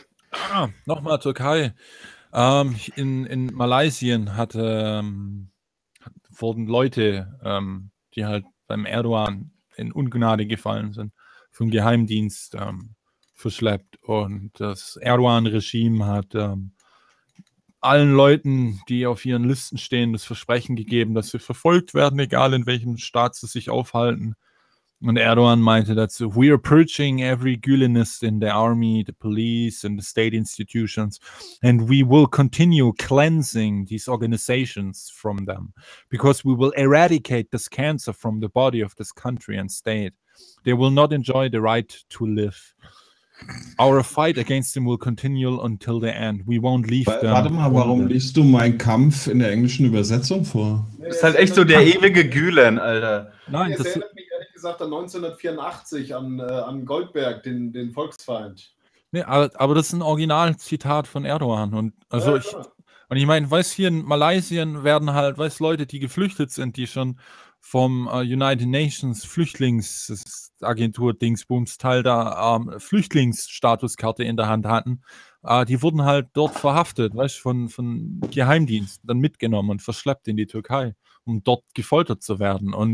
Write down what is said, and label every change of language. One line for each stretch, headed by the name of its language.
German: Ah, nochmal Türkei. In Malaysia wurden Leute, die halt beim Erdogan in Ungnade gefallen sind, vom Geheimdienst verschleppt. Und das Erdogan-Regime hat allen Leuten, die auf ihren Listen stehen, das Versprechen gegeben, dass sie verfolgt werden, egal in welchem Staat sie sich aufhalten. Und Erdogan meinte dazu,
English: we are purging every Gulenist in the army, the police and the state institutions, and we will continue cleansing these organizations from them, because we will eradicate this cancer from the body of this country and state. They will not enjoy the right to live. Our fight against them will continue until the end. We won't leave them.
German: Warte mal, warum liest du Mein Kampf in der englischen Übersetzung vor? Das ist halt echt so der ewige Gülen, Alter. Nein, das ist... gesagt, 1984 an Goldberg, den Volksfeind. Nee, aber das ist ein Originalzitat von Erdogan. Und also ja, ich meine, weißt du, hier in Malaysia werden halt, weißt du, Leute, die geflüchtet sind, die schon vom United Nations Flüchtlingsagentur Dingsbums Teil da Flüchtlingsstatuskarte in der Hand hatten, die wurden halt dort verhaftet, weißt du, von Geheimdienst, dann mitgenommen und verschleppt in die Türkei, um dort gefoltert zu werden.